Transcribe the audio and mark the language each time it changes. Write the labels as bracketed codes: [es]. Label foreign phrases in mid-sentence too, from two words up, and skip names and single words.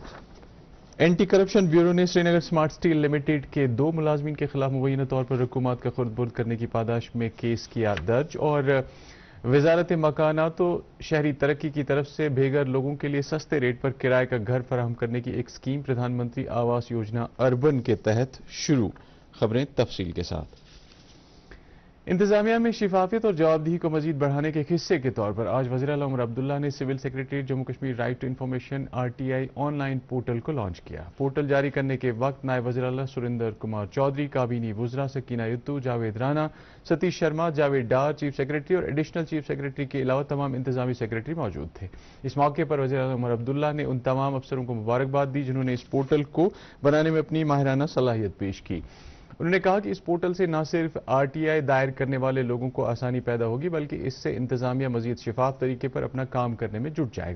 [ur] اینٹی کرپشن بیورو نے سری نگر اسمارٹ اسٹیل لمیٹڈ کے 2 ملازمین کے خلاف مبینہ طور پر رقومات کا خرد برد کرنے کی پاداش میں کیس کیا درج۔ اور وزارت مکانات و شہری ترقی کی طرف سے بے گھر لوگوں کے لیے سستے ریٹ پر کرائے کا گھر فراہم کرنے کی ایک اسکیم پردھان منتری آواس یوجنا اربن کے تحت شروع۔ خبریں تفصیل کے ساتھ۔ انتظامیہ میں شفافیت اور جوابدہی کو مزید بڑھانے کے ایک حصے کے طور پر آج وزیر اعلیٰ عمر عبداللہ نے سول سیکریٹریٹ جموں کشمیر [en] Right to Information RTI online portal [ur] کو لانچ کیا۔ پورٹل جاری کرنے کے وقت نائب وزیر اعلیٰ سریندر کمار چودھری، کابینی وزراء سکینہ یتو، جاوید رانا، ستیش شرما، جاوید ڈار، [en] Chief Secretary [ur] اور [en] Additional Chief Secretary [ur] کے علاوہ تمام انتظامی سیکریٹری موجود تھے۔ اس موقع پر وزیر اعلیٰ عمر عبداللہ نے ان تمام افسروں کو مبارکباد دی جنہوں نے اس پورٹل کو بنانے میں اپنی ماہرانہ صلاحیت پیش کی۔ انہوں نے کہا کہ اس پورٹل سے نہ صرف RTI دائر کرنے والے لوگوں کو آسانی پیدا ہوگی بلکہ اس سے انتظامیہ مزید شفاف طریقے پر اپنا کام کرنے میں جٹ جائے گا۔